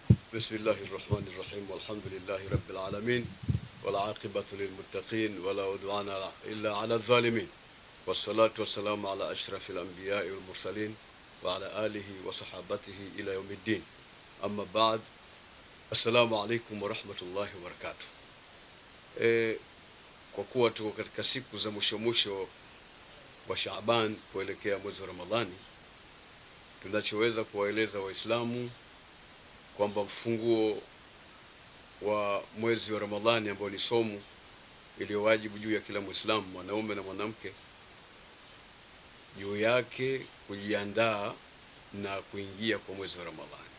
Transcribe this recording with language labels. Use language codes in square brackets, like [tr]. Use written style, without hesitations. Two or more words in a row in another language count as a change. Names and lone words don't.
[ar] بسم الله الرحمن الرحيم والحمد لله رب العالمين والعاقبة للمتقين ولا عدوان إلا على الظالمين والصلاة والسلام على أشرف الأنبياء والمرسلين وعلى آله وصحابته إلى يوم الدين. أما بعد، السلام عليكم ورحمة الله وبركاته. [sw] Kwa kuwa tuko katika siku za mwisho wa Shaaban kuelekea mwezi wa Ramadhani, tunachoweza kuwaeleza Waislamu kwamba mfunguo wa mwezi wa Ramadhani ambao ni somo iliyowajibu juu ya kila Muislamu, mwanaume na mwanamke, juu yake kujiandaa na kuingia kwa mwezi wa Ramadhani.